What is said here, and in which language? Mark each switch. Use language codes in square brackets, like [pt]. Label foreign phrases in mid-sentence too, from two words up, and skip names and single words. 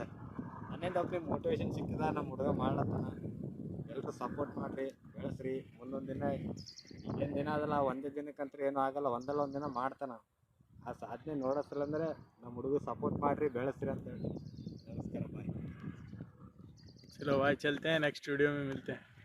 [kn] ನನ್ನಿಂದ ಒಬ್ಬರಿಗೆ ಮೋಟಿವೇಶನ್ ಸಿಗ್ತದ, ನಮ್ಮ ಹುಡುಗ ಮಾಡ್ಲತ್ತಾನ. ಎಲ್ಲರೂ ಸಪೋರ್ಟ್ ಮಾಡಿರಿ, ಬೆಳೆಸ್ರಿ. ಮುಂದೊಂದು ದಿನ ಏನು ದಿನ ಅದಲ್ಲ, ಒಂದೇ ದಿನಕ್ಕಂತೂ ಏನೂ ಆಗಲ್ಲ, ಒಂದಲ್ಲ ಒಂದು ದಿನ ಮಾಡ್ತಾನೆ. ಆ ಸಾಧನೆ ನೋಡೋಸಲಂದ್ರೆ ನಮ್ಮ ಹುಡುಗ ಸಪೋರ್ಟ್ ಮಾಡಿರಿ, ಬೆಳೆಸ್ರಿ ಅಂತೇಳಿ. ನಮಸ್ಕಾರ, ಬಾಯ್. [hi] चलो भाई, चलते हैं, [en] next video [hi] में मिलते हैं।